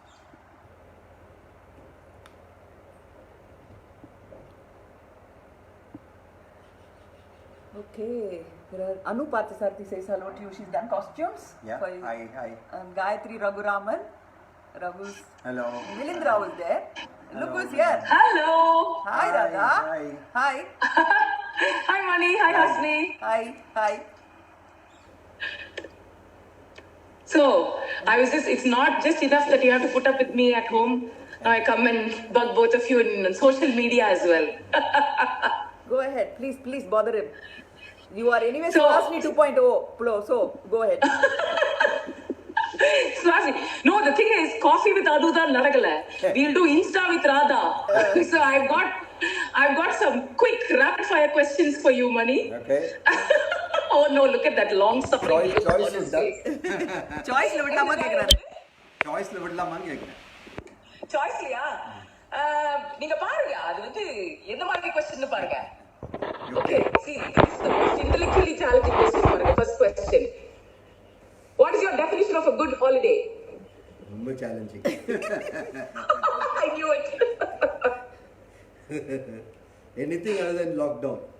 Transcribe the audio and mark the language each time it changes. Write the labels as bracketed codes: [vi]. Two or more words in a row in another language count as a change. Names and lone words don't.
[en] Okay. There are Anu Parthasarathy says hello to you. She's done costumes. Yeah. For you. Hi. Gayatri Raghuraman. Raghu's. Hello. Milindra was there. Look who's here. Hello. Hi, Radha. Hi. Hi, Mani. Hi, Hasni. Hi. So, it's not just enough that you have to put up with me at home. Now I come and bug both of you in social media as well. Go ahead. Please bother him. You are anyway Swasni 2.0 so go ahead. Swasni, no, the thing is, coffee with Aduda nadagala. We'll do Insta with Radha. So I've got some quick rapid fire questions for you, Mani. Okay. Oh no, look at that long suffering. Choice is done. [ta] Choice ல விடலாமா கேக்குறாரு. Choice ல விடலாமான்னு கேக்குறேன். Choice-லயா? நீங்க பாருங்க, அது வந்து எந்த மாதிரி question பாருங்க. [en] Okay, see, this is the most intellectually challenging question பாருங்க. First question. What is your definition of a good holiday? [ta] ரொம்ப challenging. [en] I knew it. Anything other than lockdown.